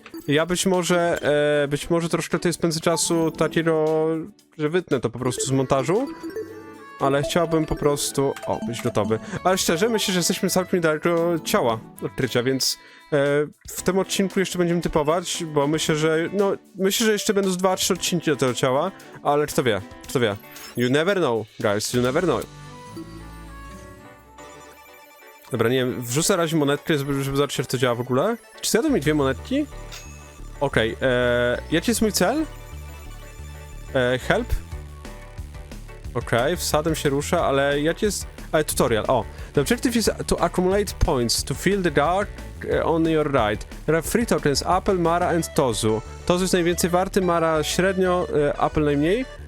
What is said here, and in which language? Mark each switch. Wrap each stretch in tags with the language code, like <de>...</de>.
<pl>Ja być może troszkę tutaj spędzę czasu takiego, że wytnę to po prostu z montażu. ale chciałbym po prostu... O, być gotowy. Ale szczerze, myślę, że jesteśmy całkiem niedaleko ciała odkrycia, więc w tym odcinku jeszcze będziemy typować, bo myślę, że... No, myślę, że jeszcze będą 2-3 odcinki do tego ciała, ale kto wie, kto wie.</pl> <en>You never know, guys, you never know.</en> <pl>Dobra, nie wiem, wrzucę na razie monetkę, żeby zobaczyć, jak to działa w ogóle. Czy zjadły mi 2 monetki? Okej, jaki jest mój cel? Help? Okej, wsadem się rusza, ale jaki jest... tutorial, o.</pl> <en>The objective is to accumulate points to fill the dark on your right. There are 3 tokens, Apple, Mara and Tozu.</en> <pl>Tozu jest najwięcej warty, Mara średnio, Apple najmniej.</pl>